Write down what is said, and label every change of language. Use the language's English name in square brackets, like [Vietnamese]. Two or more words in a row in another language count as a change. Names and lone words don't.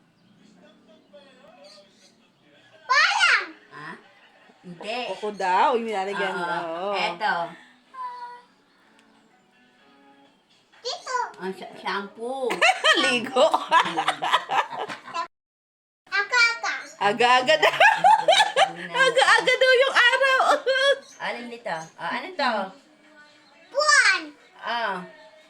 [Filipino] Parang. Ah? Hindi. Kuko daw, yung nilalagyan Oo. daw. Ito. Dito. Ang shampoo. Ligo. Akaka. Aga-aga daw. Aga-aga daw yung araw. Alin dito? Ano to? Buwan. Ah.